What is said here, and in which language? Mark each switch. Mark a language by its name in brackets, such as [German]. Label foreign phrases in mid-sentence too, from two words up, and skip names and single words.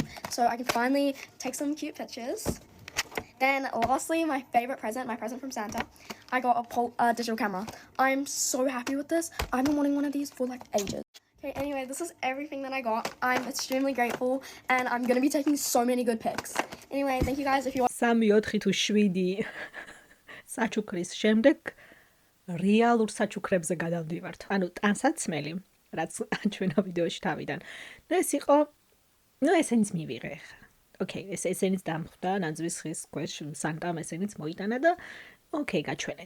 [English] So I can finally take some cute pictures. Then lastly, my present from Santa, I got a digital camera. I'm so happy with this. I've been wanting one of these for ages. Okay, anyway, this is everything that I got. I'm extremely grateful and I'm going to be taking so many good pics. Anyway, thank you guys if you want. [Georgian] 3-4 თუ 7 საჩუქრის შემდეგ რეალურ საჩუქრებზე გადავდივართ. ანუ ტანსაცმელი, რაც ჩვენო ვიდეოში თავიდან. და ეს იყო ნუ ესენიც მივიღე ხა. ოკეი, ესენიც დამხვდა ნაძვის ხის ქვეშ სანტამ ესენიც მოიტანა და ოკეი, გაჩვენეთ.